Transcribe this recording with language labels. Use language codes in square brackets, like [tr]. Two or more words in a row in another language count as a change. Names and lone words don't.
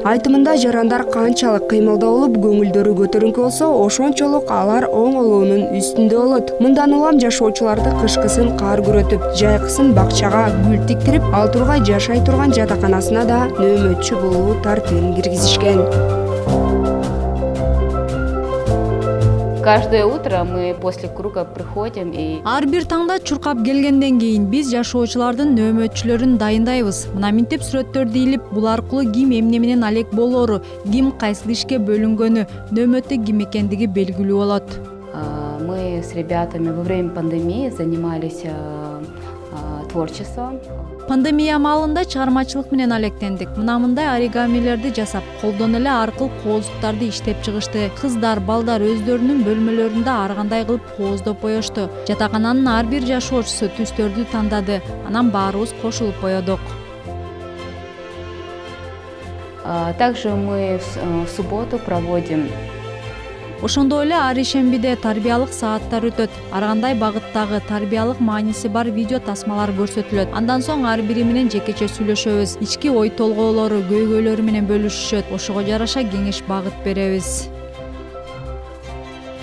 [ky] Айтымында жарандар канчалык кыймылда болуп, көңүлдөрү көтөрүнкү болсо, ошончолук алар оңолуунун үстүндө болот. Мындан улам жашоочуларды кышкысын кар күрөтүп, жайкысын бакчага гүл тиктирип, ал тургай жашай турган жатаканасына да нөөмөтчү болуу тартыбын киргизишкен. [ru] Каждое утро мы после круга приходим и... [ky] Ар бир таңда чуркап келгенден кийин биз жашоочулардын нөөмөтчүлөрүн дайындайбыз. Мына минтип сүрөттөрдү илип, бул аркылуу ким эмне менен алек болоору, ким кайсы ишке бөлүнгөнү, нөөмөтү ким экендиги белгилүү болот. [ru] Мы с ребятами во время пандемии занимались творчеством. [ky] Пандемия маалында чыгармачылык менен алектендик. Мына мындай оригамилерди жасап, колдон эле аркыл кооздуктарды иштеп чыгышты. Кыздар, балдар өздөрүнүн бөлмөлөрүндө ар кандай кылып кооздоп боешту. Жатакананын ар бир жашоочусу түстөрдү тандады. Анан баарыбыз кошулуп боедук. [ru] Также мы в субботу проводим. [ky] Ошондой эле ар ишембиде тарбиялык сааттар өтөт. Ар кандай багыттагы тарбиялык мааниси бар видео тасмалар көрсөтүлөт. Андан соң ар бири менен жекече сүйлөшөбүз. Ички ой толгоолору, көйгөйлөрү менен бөлүшүшөт. Ошого жараша кеңеш багыт беребиз.